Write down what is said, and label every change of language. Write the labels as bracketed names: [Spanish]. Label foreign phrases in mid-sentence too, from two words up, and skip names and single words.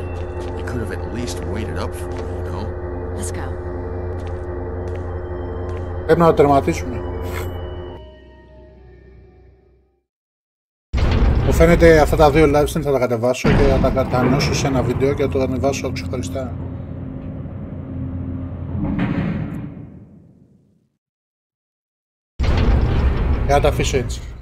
[English] You could have at least waited up for me, you know? let's go. [Greek] Πρέπει να το τερματίσουμε. Μου φαίνεται αυτά τα δύο [English] live stream [Greek] θα τα κατεβάσω και θα τα κατανώσω σε ένα βίντεο και θα το ανεβάσω ξεχωριστά. Και θα τα αφήσω έτσι.